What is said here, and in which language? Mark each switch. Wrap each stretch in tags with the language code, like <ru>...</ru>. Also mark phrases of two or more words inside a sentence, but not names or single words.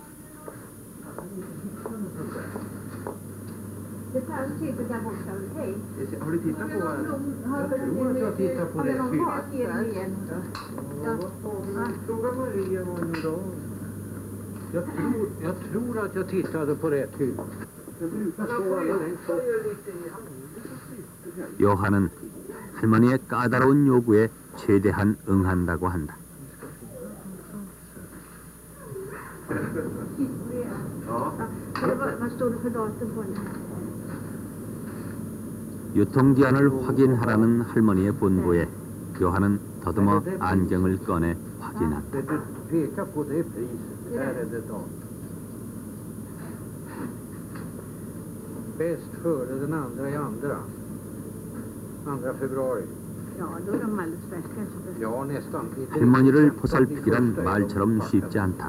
<sv>Har du tittat på vad? Jag tror att jag tittar på rätt hylla. Fråga Maria vad nu då. Jag tror att jag tittade på rätt hylla.</sv> <ko>요한은 할머니의 까다로운 요구에 최대한 응한다고 한다.</ko> <sv>Vad står det för datum på den?</sv> <ko>유통기한을 확인하라는 할머니의 본부에 요한은 더듬어 안경을 꺼내 확인한다.</ko> <sv>Peka på det priset. Här är det datum. Bäst före den andra i andra. 2 februari. Ja, då är de alldeles färska. Ja, nästan.</sv> <ko>할머니를 보살피기란 말처럼 쉽지 않다.</ko>